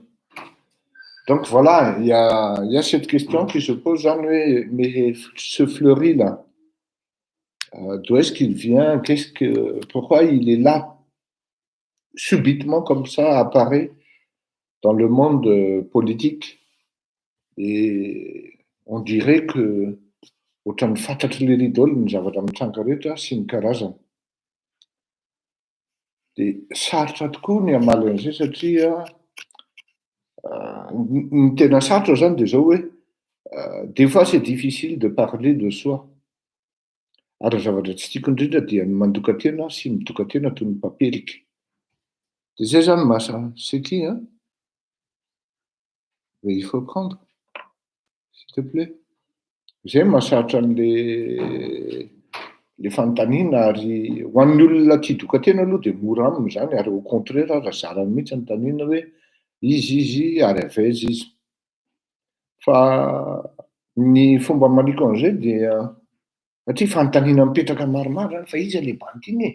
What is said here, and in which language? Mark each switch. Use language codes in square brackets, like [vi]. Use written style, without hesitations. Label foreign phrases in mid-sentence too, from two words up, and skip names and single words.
[fr] Donc voilà, il y a cette question qui se pose, hein, mais ce Fleury là, d'où est-ce qu'il vient? Pourquoi il est là subitement comme ça, apparaît dans le monde politique? Et on dirait que [mg] ohatran'ny fantatry le ry daholo ny zavatra mitranga rehetra sy ny karazany. De sarotra tokoa ny hamaly an'izay satria ny tena sarotra zany de zao hoe [fr] des fois c'est difficile de parler de soi. [mg] Ary zavatra tsy tiako indrindra dia ny mandoka-tena sy midoka-tena toy ny papelika. De zay zany [fr] c'est qui hein? Mais il faut prendre, s'il te plaît. [mg] Zay mahasarotra le fanontaniana ary ho an'ny olona tia doka-tena aloha de mora aminy zany ary [fr] au contraire [mg] raha zarany mihitsy ny taniana hoe izy ary avaiza izy. Fa ny fomba maliko an'izay dia satria fanontaniana mipetraka maromaro zany fa iza le bandy iny e?